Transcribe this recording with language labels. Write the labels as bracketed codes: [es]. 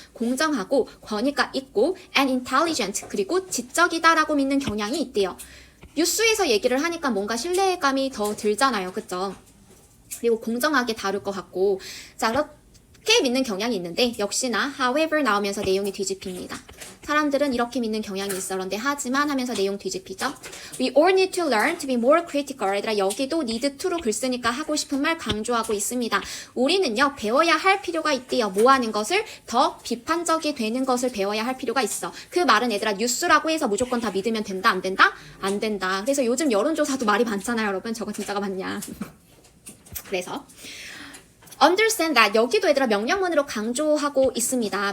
[ko] 공정하고 권위가 있고 [en] and intelligent [ko] 그리고 지적이다라고 믿는 경향이 있대요. 뉴스에서 얘기를 하니까 뭔가 신뢰감이 더 들잖아요. 그쵸? 그리고 공정하게 다룰 것 같고 자 이렇게 믿는 경향이 있는데 역시나 however 나오면서 내용이 뒤집힙니다. 사람들은 이렇게 믿는 경향이 있어. 그런데 하지만 하면서 내용 뒤집히죠. [en] We all need to learn to be more critical. [ko] 얘들아 여기도 need to로 글 쓰니까 하고 싶은 말 강조하고 있습니다. 우리는요 배워야 할 필요가 있대요. 뭐 하는 것을? 더 비판적이 되는 것을 배워야 할 필요가 있어. 그 말은 얘들아 뉴스라고 해서 무조건 다 믿으면 된다? 안 된다? 안 된다. 그래서 요즘 여론조사도 말이 많잖아요 여러분. 저거 진짜가 맞냐. 그래서 [en] understand that [ko] 여기도 얘들아 명령문으로 강조하고 있습니다.